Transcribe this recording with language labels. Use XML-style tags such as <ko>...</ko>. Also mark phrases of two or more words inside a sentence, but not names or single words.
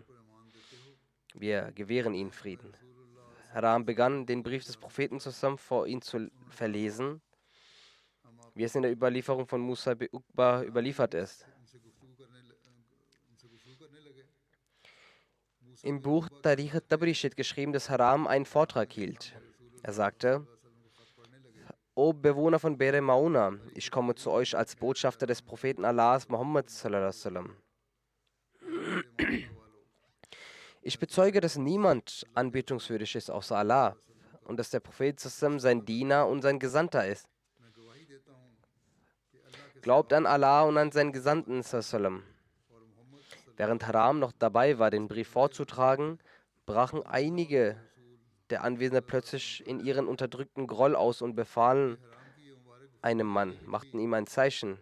<de>Wir gewähren ihnen Frieden. Haram begann, den Brief des Propheten zusammen vor ihn zu verlesen, wie es in der Überlieferung von Musa bin Uqba überliefert ist. Im Buch Tarikh al-Tabri steht geschrieben, dass Haram einen Vortrag hielt. Er sagte: O Bewohner von Bere Mauna, ich komme zu euch als Botschafter des Propheten Allahs Muhammad</de> <ar>صلى الله عليه وسلم.</ar> <de>Ich bezeuge, dass niemand anbetungswürdig ist außer Allah und dass der Prophet sallallahu sein Diener und sein Gesandter ist. Glaubt an Allah und an seinen Gesandten sallallahu. Während Haram noch dabei war, den Brief vorzutragen, brachen einige der Anwesenden plötzlich in ihren unterdrückten Groll aus und befahlen einem Mann, machten ihm ein Zeichen.</de>